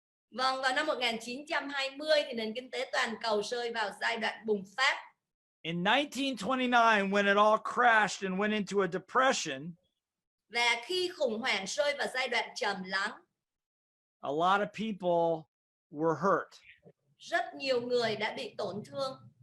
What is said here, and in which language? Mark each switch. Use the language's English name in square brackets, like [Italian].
[Vietnamese] Vâng, vào năm 1920 thì nền kinh tế toàn cầu rơi vào giai đoạn bùng phát. [English] In 1929, when it all crashed and went into a depression, [Vietnamese] và khi khủng hoảng rơi vào giai đoạn trầm lắng, [English] a lot of people were hurt. [Vietnamese] Rất nhiều người đã bị tổn thương.